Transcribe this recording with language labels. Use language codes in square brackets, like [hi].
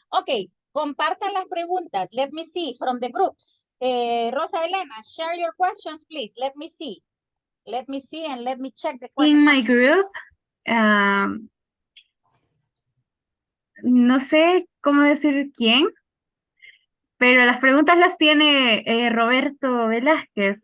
[es] Okay, compartan las preguntas. [en] Let me see from the groups. Rosa Elena, share your questions, please. Let me see. Let me see and let me check the questions. [es] In my group, no sé cómo decir quién, pero las preguntas las tiene Roberto Velázquez.